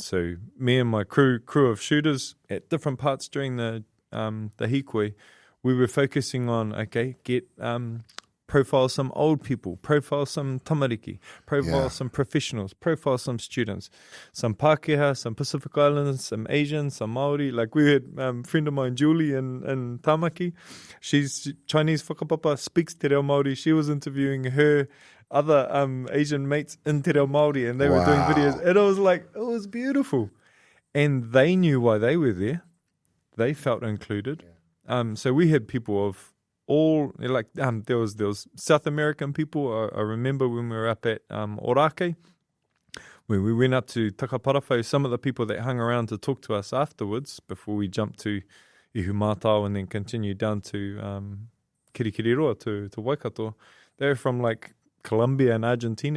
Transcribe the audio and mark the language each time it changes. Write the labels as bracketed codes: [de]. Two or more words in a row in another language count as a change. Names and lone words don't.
[en] So me and my crew of shooters at different parts during the hīkoi, we were focusing on, profile some old people, profile some tamariki, profile some professionals, profile some students, some Pākehā, some Pacific Islanders, some Asians, some Māori. Like, we had a friend of mine, Julie, in Tamaki. She's Chinese whakapapa, speaks te reo Māori. She was interviewing her other Asian mates in te reo Māori, and they were doing videos. And I was like, it was beautiful. And they knew why they were there. They felt included. So we had people of all, like, there was South American people. I remember when we were up at Orake, when we went up to Takaparawhau, some of the people that hung around to talk to us afterwards, before we jumped to Ihumātao and then continued down to Kirikiriroa, to Waikato, They're from like Colombia and Argentina.